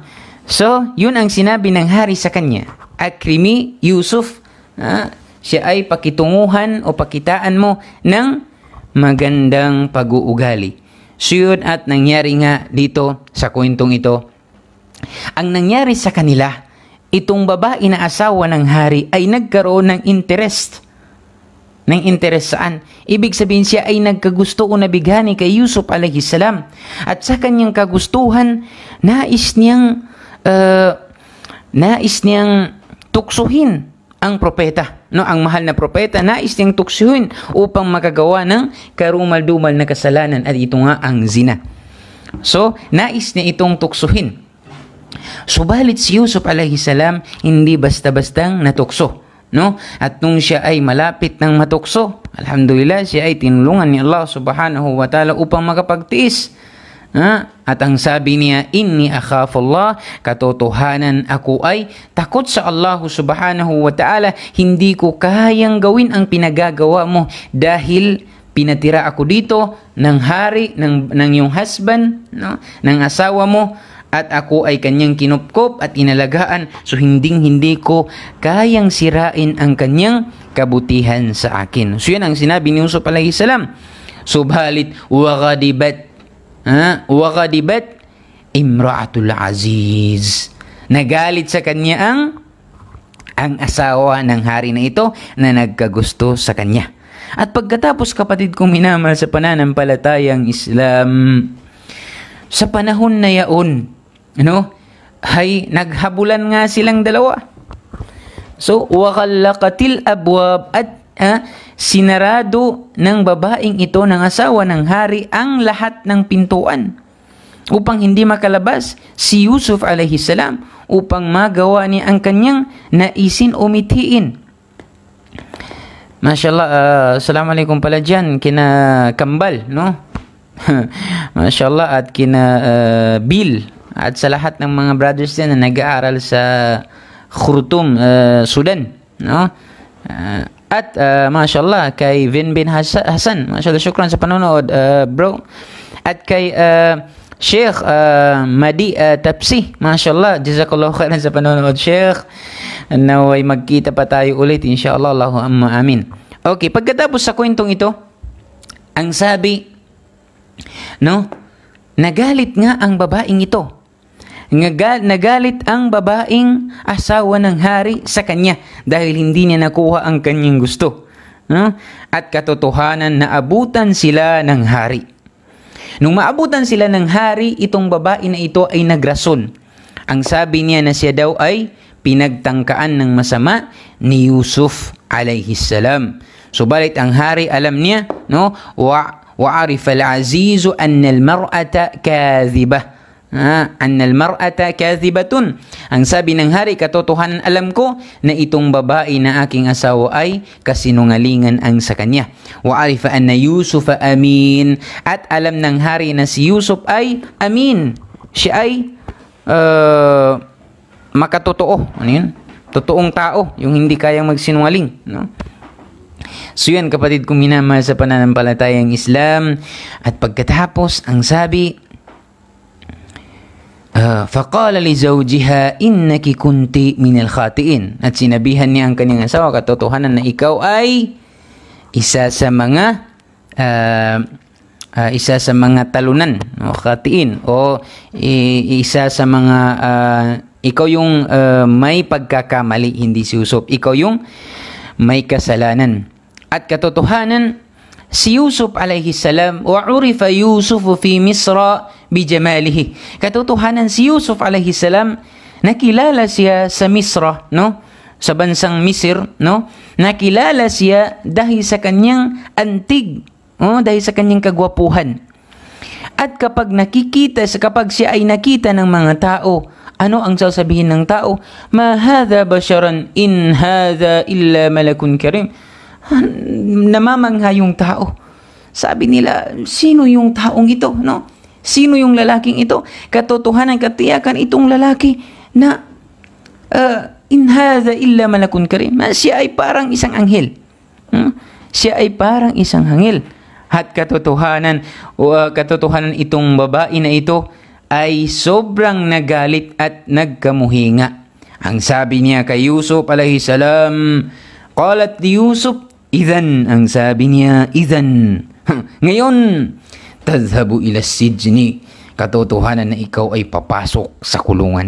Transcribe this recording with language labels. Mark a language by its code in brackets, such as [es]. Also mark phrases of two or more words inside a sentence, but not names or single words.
[tl] So, yun ang sinabi ng hari sa kanya. Akrimi Yusuf, siya ay pakitunguhan o pakitaan mo ng magandang pag-uugali. So, yun at nangyari nga dito sa kwentong ito. Ang nangyari sa kanila, itong babae na asawa ng hari ay nagkaroon ng interest. Ng interest saan? Ibig sabihin siya ay nagkagusto o nabighani kay Yusuf [ar] عليه السلام. [tl] At sa kanyang kagustuhan, nais niyang tuksuhin ang propeta. No, ang mahal na propeta, nais niyang tuksuhin upang makagawa ng karumal-dumal na kasalanan, at ito nga ang zina. So, nais niya itong tuksuhin. Subalit si Yusuf [ar] عليه السلام [tl] hindi basta-bastang natukso, no? At nung siya ay malapit ng matukso, alhamdulillah, siya ay tinulungan ni Allah [ar] سبحانه وتعالى [tl] upang makapagtiis. At ang sabi niya, [ar] إني أخاف الله, [tl] katotohanan ako ay takot sa Allah [ar] سبحانه وتعالى, [tl] hindi ko kayang gawin ang pinagagawa mo dahil pinatira ako dito ng hari, ng iyong husband, no? Ng asawa mo, at ako ay kanyang kinupkop at inalagaan, so hindi ko kayang sirain ang kanyang kabutihan sa akin. So yan ang sinabi ni Yusuf [ar] عليه السلام. [tl] Subalit [ar] وغضبت امرأة العزيز, [tl] nagalit sa kanya ang asawa ng hari na ito na nagkagusto sa kanya. At pagkatapos, kapatid kong minamahal sa pananampalatayang Islam, sa panahon na yaon, ay naghabulan nga silang dalawa. So, [ar] وغلقت الأبواب, [tl] at sinarado ng babaeng ito, ng asawa ng hari, ang lahat ng pintuan upang hindi makalabas si Yusuf [ar] عليه السلام, [tl] upang magawa niya ang kanyang naisin o mithiin. [ar] ما شاء الله، السلام عليكم [tl] pala dyan kina Kambal, no? Mashallah, at kina Bill, at sa lahat ng mga brothers din na nag-aaral sa Khartoum, Sudan, no? At mashallah kay Vin bin Hasan, [ar] ما شاء الله، شكرا [tl] sa panonood, bro. At kay Sheikh Madi Tapsi, [ar] ما شاء الله، جزاك الله خيرا [tl] sa panonood, Sheikh. Naway magkita pa tayo ulit [ar] إن شاء الله، اللهم آمين. [tl] Okay, pagkatapos sa kwentong ito, ang sabi, no, nagalit nga ang babaeng ito. Nagalit ang babaeng asawa ng hari sa kanya dahil hindi niya nakuha ang kanyang gusto. At katotohanan, naabutan sila ng hari. Nung maabutan sila ng hari, itong babae na ito ay nagrason. Ang sabi niya na siya daw ay pinagtangkaan ng masama ni Yusuf [ar] عليه السلام. [tl] Subalit ang hari, alam niya, no, [ar] وعرف العزيز أن المرأة كاذبة. أن المرأة كاذبة. [tl] Ang sabi ng hari, katotohanan alam ko na itong babae na aking asawa ay kasinungalingan ang sa kanya. [ar] وعرف أن يوسف أمين, [tl] at alam ng hari na si Yusuf ay amin. Siya ay makatotoo. Ano yun? Totoong tao, yung hindi kayang magsinungaling, no? So yan, kapatid kong minamahal sa pananampalatayang Islam. At pagkatapos, ang sabi, [ar] فقال لزوجها إنك كنت من الخاطئين. [tl] At sinabihan niya ang kanyang asawa, katotohanan na ikaw ay isa sa mga talunan, o khatiin, o isa sa mga ikaw yung may pagkakamali, hindi si Yusuf. Ikaw yung may kasalanan. At katotohanan, si Yusuf [ar] عليه السلام, وعرف يوسف في مصر بجماله. [tl] Katotohanan, si Yusuf [ar] عليه السلام, [tl] nakilala siya sa Misra, no? Sa bansang Misir, no? Nakilala siya dahil sa kanyang antig, dahil sa kanyang kagwapuhan. At kapag siya ay nakita ng mga tao, ano ang sasabihin ng tao? [ar] ما هذا بشرا إن هذا إلا ملك كريم. [tl] Namamangha yung tao. Sabi nila, sino yung taong ito, no? Sino yung lalaking ito? Katotohanan, katiyakan itong lalaki na [ar] إن هذا إلا ملك كريم. [tl] Siya ay parang isang anghel. Siya ay parang isang anghel. At katotohanan itong babae na ito ay sobrang nagalit at nagkamuhinga. Ang sabi niya kay Yusuf [ar] عليه السلام, قالت ليوسف، إذن, [tl] ang sabi niya, idhan, ngayon, [ar] تذهب إلى السجن, [tl] katotohanan na ikaw ay papasok sa kulungan.